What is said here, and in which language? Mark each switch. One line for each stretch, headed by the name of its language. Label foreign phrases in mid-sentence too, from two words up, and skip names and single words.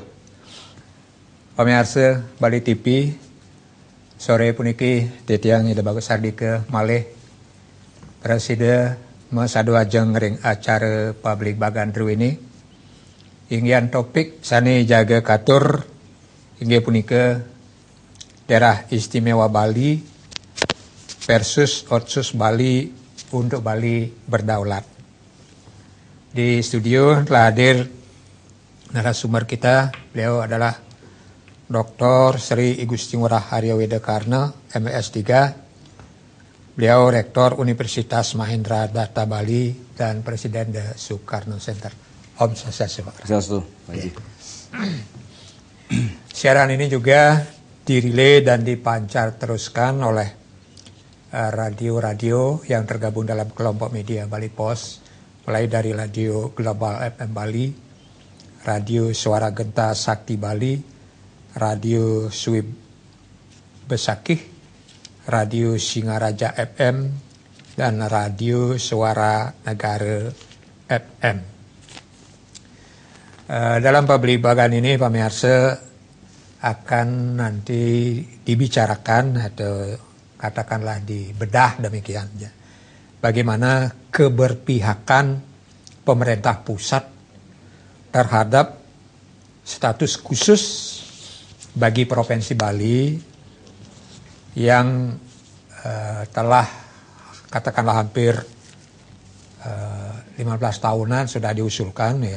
Balinese: Pamirsa Bali TV, sore puniki titiang ida bagus sardika malih presida masadu ajeng ring
Indonesian: acara publik
Balinese: bagandru ini. Inggian topik sani jaga katur inggih punika
Indonesian: daerah istimewa Bali versus Otsus Bali untuk Bali berdaulat. Di studio telah hadir narasumber kita, beliau adalah Dr. Sri Igusti Ngurah Arya Wedakarna, MS3. Beliau Rektor Universitas Mahendra Datta Bali dan Presiden The Soekarno Center. Om Swastiastu. Siaran ini juga dirilai dan dipancar teruskan oleh radio-radio yang tergabung dalam kelompok media Bali Pos, mulai dari Radio Global FM Bali, Radio Suara Genta Sakti Bali, Radio Suwib Besakih, Radio Singaraja FM, dan Radio Suara Negara FM. Dalam pembahasan ini pemirsa akan nanti dibicarakan atau katakanlah dibedah demikian, bagaimana keberpihakan pemerintah pusat terhadap status khusus bagi Provinsi Bali yang telah katakanlah hampir 15 tahunan sudah diusulkan, ya.